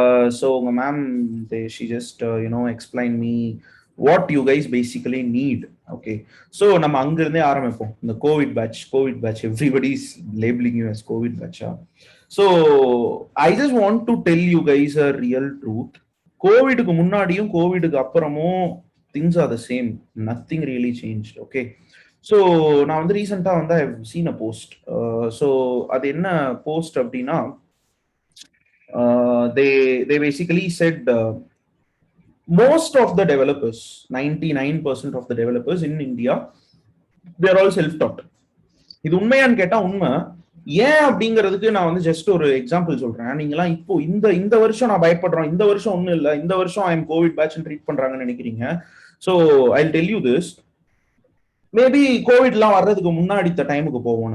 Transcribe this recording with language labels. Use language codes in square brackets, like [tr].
[en] So ma'am, she just explained me what you guys basically need. [ta] Okay, so நம்ம அங்க இருந்தே ஆரம்பிப்போம். இந்த Covid batch [en] everybody is labeling you as covid batch. So I just want to tell you guys a real truth. [ta] கோவிடுக்கு முன்னாடியும் கோவிடுக்கு அப்புறமும் [en] things are the same. Nothing really changed. [ta] Okay, so நான் வந்து ரீசெண்டாக வந்து [en] I seen a post. [ta] So அது என்ன post அப்படின்னா, [en] they basically said most of the developers, 99% of the developers in India, they are all self-taught. [ta] இது உண்மையான்னு கேட்டா உண்மை. ஏன் அப்படிங்கிறதுக்கு நான் வந்து ஜஸ்ட் ஒரு எக்ஸாம்பிள் சொல்றேன். நீங்களாம் இப்போ இந்த வருஷம் நான் பயப்படுறோம், இந்த வருஷம் ஒன்றும் இல்லை, இந்த வருஷம் ஐஎம் கோவிட் பேட்ச் ட்ரீட் பண்றாங்கன்னு நினைக்கிறீங்க. So [en] I tell you this, [ta] maybe கோவிட்லாம் வர்றதுக்கு முன்னாடி டைமுக்கு போவோம்.